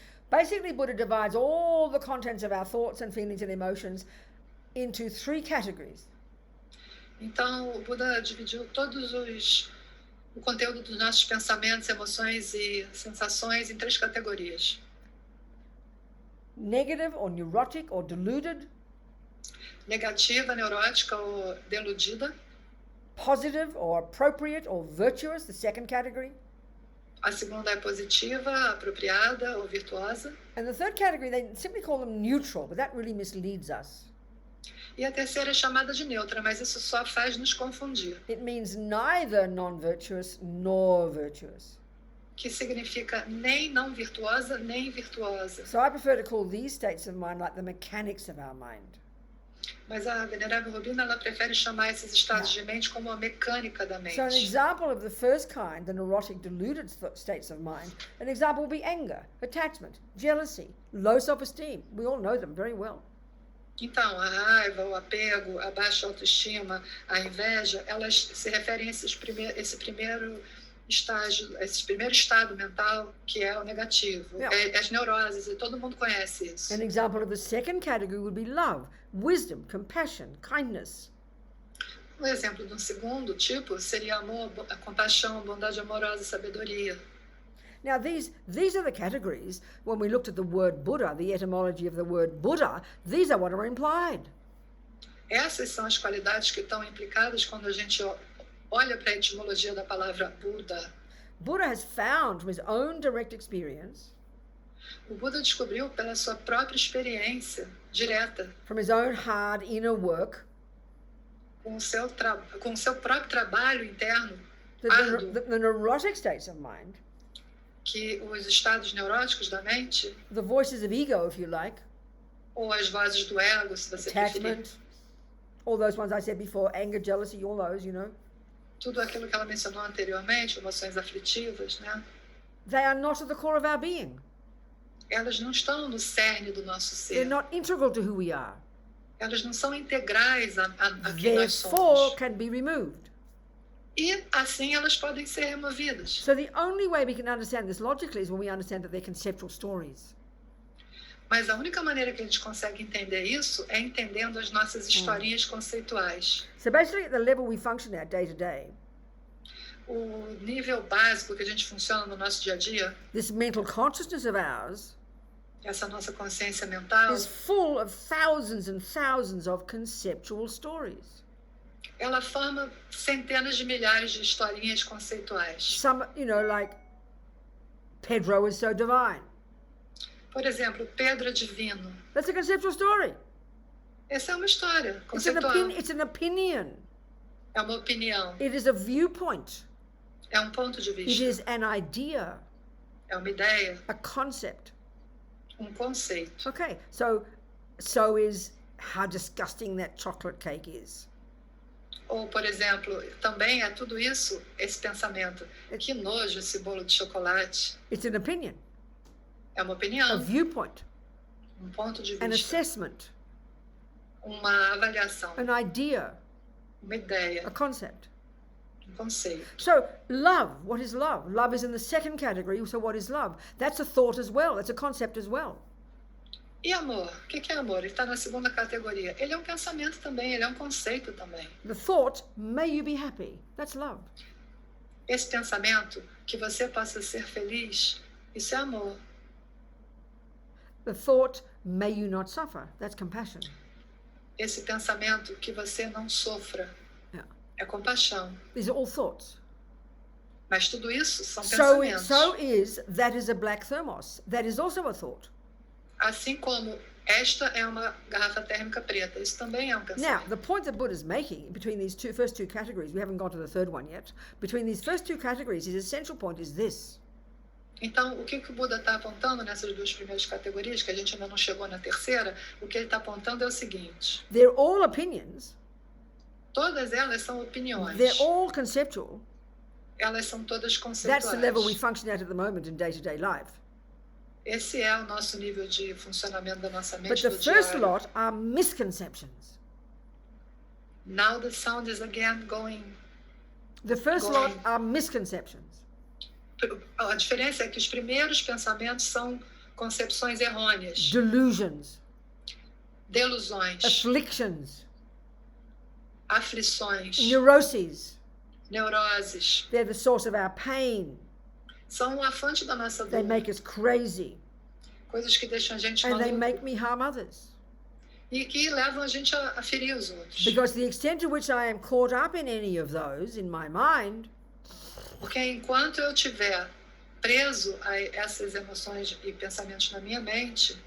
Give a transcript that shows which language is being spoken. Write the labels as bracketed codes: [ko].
[en] Basically, Buddha divides all the contents of our thoughts and feelings and emotions into three categories. [pt] Então, o Buda dividiu o conteúdo dos nossos pensamentos, emoções e sensações em três categorias. [en] Negative or neurotic or deluded. [pt] Negativa, neurótica ou deludida. [en] Positive or appropriate or virtuous, the second category. [pt] A segunda é positiva, apropriada ou virtuosa. [en] And the third category, they simply call them neutral, but that really misleads us. [pt] E a terceira é chamada de neutra, mas isso só faz nos confundir. [en] It means neither non-virtuous nor virtuous. [pt] Que significa nem não virtuosa, nem virtuosa. [en] So I prefer to call these states of mind like the mechanics of our mind. [pt] Mas a venerável Robina, ela prefere chamar esses estados de mente como a mecânica da mente. [en] So an example of the first kind, the neurotic deluded states of mind, an example will be anger, attachment, jealousy, low self-esteem. We all know them very well. [pt] Então, a raiva, o apego, a baixa autoestima, a inveja, elas se referem a esse primeiro estado mental que é o negativo, as neuroses, e todo mundo conhece isso. [en] An example of the second category would be love, wisdom, compassion, kindness. [pt] Um exemplo de um segundo tipo seria amor, a compaixão, bondade amorosa, sabedoria. [en] Now, these are the categories. When we looked at the word Buddha, the etymology of the word Buddha, these are what are implied. [pt] Essas são as qualidades que estão implicadas quando a gente olha para a etimologia da palavra Buda. [en] Buddha has found from his own direct experience, [pt] O Buda descobriu pela sua própria experiência direta, [en] from his own hard inner work, [pt] com o seu próprio trabalho interno, [en] that [pt] árduo, [en] the neurotic states of mind, [pt] que os estados neuróticos da mente, [en] the voices of ego, if you like, [pt] ou as vozes do ego, se você preferir, [en] attachment, all those ones I said before, anger, jealousy, all those, you know, [pt] tudo aquilo que ela mencionou anteriormente, emoções aflitivas, né? [en] they are not at the core of our being. [pt] Elas não estão no cerne do nosso [en] They're [pt] ser. [en] not integral to who we are. [pt] Elas não são integrais a quem nós [en] Therefore, [pt] somos. [en] can be removed. [pt] E assim elas podem ser removidas. [en] So the only way we can understand this logically is when we understand that they're conceptual stories. [pt] Mas a única maneira que a gente consegue entender isso é entendendo as nossas historinhas conceituais. [en] So basically, at the level we function at day to day, [pt] O nível básico que a gente funciona no nosso dia a dia, [en] this mental consciousness of ours [pt] essa nossa consciência mental, [en] is full of thousands and thousands of conceptual stories. [pt] ela forma centenas de milhares de historinhas conceituais. [en] Some, you know, like Pedro is so divine. [pt] Por exemplo, Pedro é divino. [en] That's a conceptual story. [pt] Essa é uma história [en] It's an, [pt] conceitual. [en] it's an opinion. [pt] É uma opinião. [en] It is a viewpoint. [pt] É um ponto de [en] It [pt] vista. [en] is an idea, [pt] É uma ideia. [en] a concept. [pt] Um conceito. [en] Okay, so is how disgusting that chocolate cake is. [pt] Ou, por exemplo, também é tudo isso, esse pensamento. Que nojo esse bolo de chocolate. [en] It's an opinion, [pt] É uma [en] a [pt] opinião, [en] viewpoint, [pt] um ponto de [en] an [pt] vista, [en] assessment, [pt] uma avaliação, [en] an idea, [pt] uma ideia, [en] a concept. [pt] um conceito. [en] So love, what is love? Love is in the second category, so what is love? That's a thought as well, that's a concept as well. [pt] E amor? O que é amor? Ele está na segunda categoria. Ele é um pensamento também, ele é um conceito também. [en] The thought, may you be happy, that's love. [pt] Esse pensamento, que você possa ser feliz, isso é amor. [en] The thought, may you not suffer, that's compassion. [pt] Esse pensamento, que você não sofra, [en] Yeah. [pt] é compaixão. [en] These are all thoughts. [pt] Mas tudo isso são [en] So [pt] pensamentos. [en] that is a black thermos, that is also a thought. [pt] Assim como esta é uma garrafa térmica preta, isso também é um [en] Now, [pt] pensamento. [en] the point that Buddha's making between these first two categories, we haven't gone to the third one yet, between these first two categories, his essential point is this. [pt] Então, o que o Buda está apontando nessas duas primeiras categorias, que a gente ainda não chegou na terceira, o que ele está apontando é o seguinte: [en] They're all opinions, [pt] todas elas são opiniões, [en] they're all conceptual. [pt] elas são todas [en] That's the level we [pt] conceituais. [en] function at the moment in day-to-day life. [pt] Esse é o nosso nível de funcionamento da nossa [en] But [pt] mente [en] the [pt] do [en] first [pt] diário. [en] lot are misconceptions. Now the sound is again going. The first Going. lot are misconceptions. [pt] A diferença é que os primeiros pensamentos são concepções errôneas, [en] Delusions, [pt] delusões, [en] afflictions, [pt] aflições, [en] neuroses. [pt] neuroses. [en] They're the source of our pain. [pt] São a fonte da nossa [en] They [pt] dor. [en] make us crazy. [pt] Coisas que deixam a gente [en] And they [pt] maluco [en] make me harm others. [pt] e que levam a gente a ferir os outros. [en] Because the extent to which I am caught up in any of those in my mind, [pt] Porque enquanto eu estiver preso a essas emoções e pensamentos na minha mente